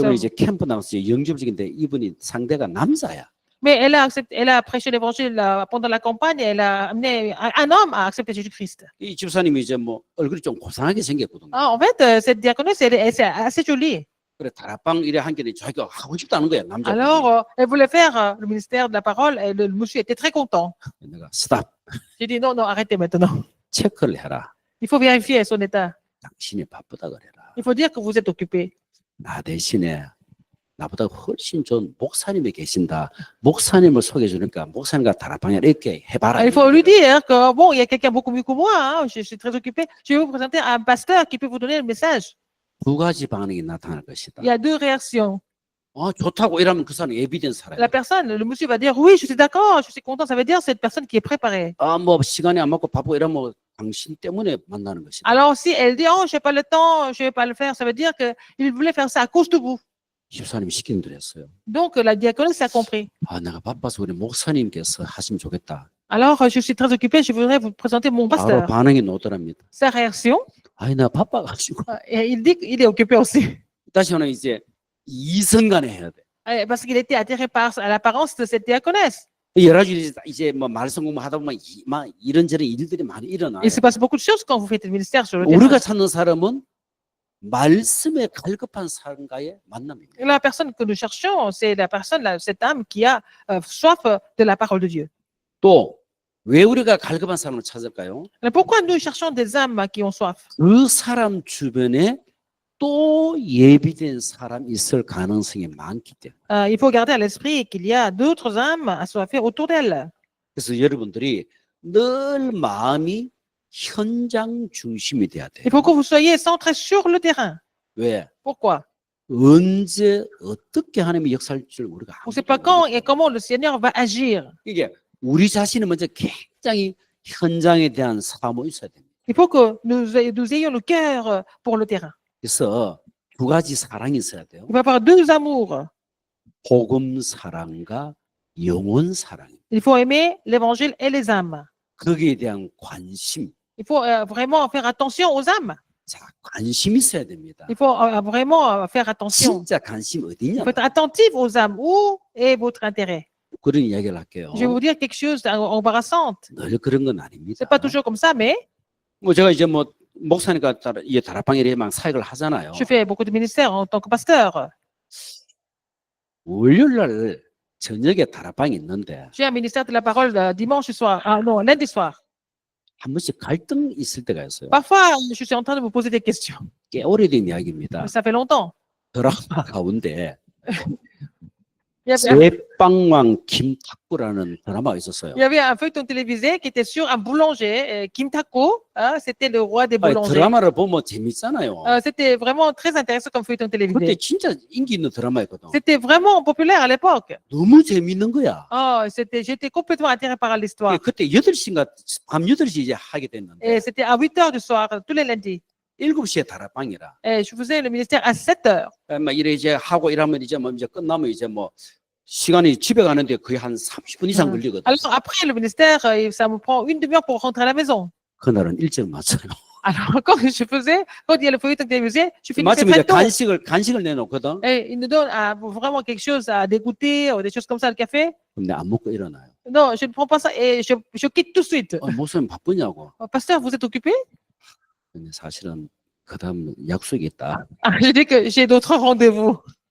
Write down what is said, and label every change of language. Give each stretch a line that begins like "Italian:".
Korean: 이번에 이제 캠프 나가서 영접직인데 이분이 상대가 남자야.
French: Mais elle a prêché l'évangile pendant la campagne et elle a amené un homme à accepter Jésus-Christ.
Korean: 이 집사님이 이제 뭐 얼굴이 좀 고상하게 생겼거든요.
French: Ah, en fait, cette diaconesse, elle est assez jolie.
Korean: 그래 다락방 이래 한 게는 자기가 하고 싶다는 거야 남자.
French: Alors, elle voulait faire le ministère de la parole et le monsieur était très content.
Korean: 내가 스탑
French: J'ai dit non, non, arrêtez maintenant.
Korean: 체크를 해라.
French: Il faut vérifier son état.
Korean: 당신이 바쁘다 그래라.
French: Il faut dire que vous êtes occupé.
Korean: 나 대신에 나보다 훨씬 좋은 목사님이 계신다. 목사님을 소개해 주니까 목사님과 다락방에 이렇게 해봐라.
French: Il faut lui dire que bon, il y a quelqu'un beaucoup mieux que moi. Hein, je suis très occupé. Je vais vous présenter un pasteur qui peut vous donner le message.
Korean: 두 가지 반응이 나타날 것이다.
French: Il y a deux réactions.
Korean: 좋다고 이러면 그 사람이 예비된 사람이야.
French: La personne, le monsieur va dire oui, je suis d'accord, je suis content. Ça veut dire cette personne qui est préparée.
Korean: 뭐 시간이 안 맞고 바쁘고 이러면 당신 때문에 만나는 것이다.
French: Alors si elle dit oh, je n'ai pas le temps, je ne vais pas le faire, ça veut dire qu'il voulait faire ça à cause de vous.
Korean: 집사님이 시키는 대로 했어요.
French: Donc la diaconesse a compris.
Korean: 내가 바빠서 우리 목사님께서 하시면 좋겠다.
French: Alors je suis très occupé, je voudrais vous présenter mon
Korean: 바로
French: pasteur.
Korean: 반응이 나오더랍니다.
French: Sa réaction,
Korean: 나 바빠가지고.
French: et il dit qu'il est occupé aussi.
Korean: 다시는 이제 이성간에 해야 돼.
French: Parce qu'il était attiré par l'apparence de cette diaconesse.
Korean: 여러 가지 이제 뭐 말씀 공부하다 보면 막 이런저런 일들이 많이 일어나요.
French: Il se passe beaucoup de choses quand vous faites le ministère sur le
Korean: 우리가
French: terrain.
Korean: 찾는 사람은 말씀에 갈급한 사람과의 만남입니다.
French: La personne que nous cherchons, c'est la personne, cette âme qui a soif de la parole de Dieu.
Korean: 또 왜 우리가 갈급한 사람을 찾을까요?
French: Mais pourquoi nous cherchons des âmes qui ont soif?
Korean: 그 사람 주변에 또 예비된 사람 있을 가능성이 많기 때문에.
French: Il faut garder à l'esprit qu'il y a d'autres âmes assoiffées autour d'elle.
Korean: 그래서 여러분들이 늘 마음이 현장 중심이 돼야 돼요.
French: Il faut que vous soyez centrés sur le terrain.
Korean: 왜?
French: Pourquoi?
Korean: 언제 어떻게 하나님이 역사할 줄 우리가
French: On ne sait pas quand et comment le Seigneur va agir.
Korean: 이게 우리 자신이 먼저 굉장히 현장에 대한 사모가 있어야 됩니다.
French: Il faut que nous ayons le cœur pour le terrain.
Korean: 그래서 두 가지 사랑이 있어야 돼요.
French: Il va y avoir deux amours.
Korean: 복음 사랑과 영혼 사랑입니다.
French: Il faut aimer l'évangile et les âmes.
Korean: 거기에 대한 관심.
French: Il faut vraiment faire attention aux âmes.
Korean: 자, 관심 있어야 됩니다.
French: Il faut vraiment faire attention.
Korean: 진짜 관심
French: Il
Korean: 어디냐?
French: faut être attentif aux âmes. Où est votre intérêt?
Korean: 그런 이야기를 할게요.
French: Je vais vous dire quelque chose d'embarrassante.
Korean: 늘 그런 건 아닙니다.
French: C'est pas toujours comme ça, mais
Korean: 뭐 제가 이제 뭐 목사니까 이 다락방에 막 사역을 하잖아요.
French: je fais beaucoup de ministères en tant que pasteur.
Korean: 월요일 날 저녁에 다락방이 있는데
French: J'ai un ministère de la parole dimanche soir. Ah non, lundi soir.
Korean: 한 번씩 갈등 있을 때가 있어요.
French: Parfois, je suis en train de vous poser des questions.
Korean: 꽤 오래된 이야기입니다.
French: Mais ça fait longtemps.
Korean: 드라마 가운데
French: Il y avait,
Korean: 제빵왕 김탁구라는 드라마가 있었어요.
French: il y avait un feuilleton télévisé qui était sur un boulanger, Kim Tako. Hein, c'était le roi des
Korean: 아니,
French: boulangers.
Korean: 드라마를 보면 재밌잖아요.
French: C'était vraiment très intéressant comme feuilleton
Korean: 그때
French: télévisé.
Korean: 진짜 인기 있는 드라마였거든.
French: C'était vraiment populaire à l'époque.
Korean: 너무 재밌는 거야.
French: Oh, j'étais complètement attiré par l'histoire.
Korean: 그때 8시인가 밤 8시 이제 하게 됐는데
French: Et c'était à 8 heures du soir, tous les lundis.
Korean: 7시에 다락방이라.
French: Et je faisais le ministère à 7 heures.
Korean: 막 이래 이제 하고 이러면 이제 뭐 이제 끝나면 이제 뭐 시간이 집에 가는데 거의 한 30분 이상 걸리거든.
French: Alors après le ministère, ça me prend une demi-heure pour rentrer à la maison.
Korean: 그날은 일찍 맞춰요.
French: Alors quand il y a le feuilleton télévisé, je finissais
Korean: 마침 이제
French: très tôt.
Korean: 간식을 내놓거든.
French: Et il nous donne vraiment quelque chose à dégoûter, ou des choses comme ça, le café.
Korean: 근데 안 먹고 일어나요.
French: Non, je ne prends pas ça et je quitte tout de suite.
Korean: 목사님 바쁘냐고.
French: Pasteur, vous êtes occupé?
Korean: 근데 사실은 그다음 약속이 있다.
French: Ah, j'ai dit que j'ai d'autres rendez-vous.